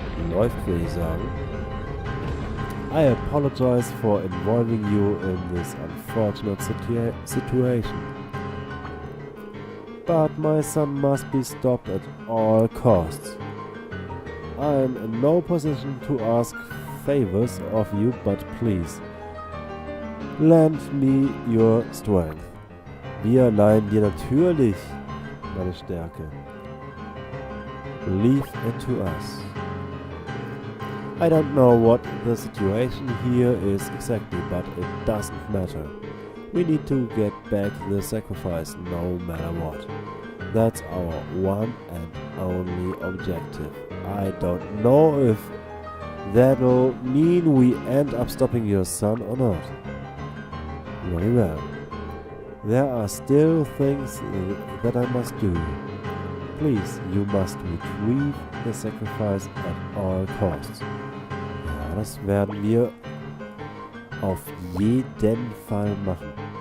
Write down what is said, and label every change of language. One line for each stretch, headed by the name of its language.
German: Läuft, würde ich sagen.
English: I apologize for involving you in this unfortunate situation. But my son must be stopped at all costs. I am in no position to ask favors of you, but please, lend me your strength.
German: Wir leihen dir natürlich meine Stärke.
English: Leave it to us. I don't know what the situation here is exactly, but it doesn't matter. We need to get back the sacrifice no matter what. That's our one and only objective. I don't know if that'll mean we end up stopping your son or not. Very well. There are still things that I must do. Please, you must retrieve the sacrifice at all costs.
German: Ja, das werden wir auf jeden Fall machen.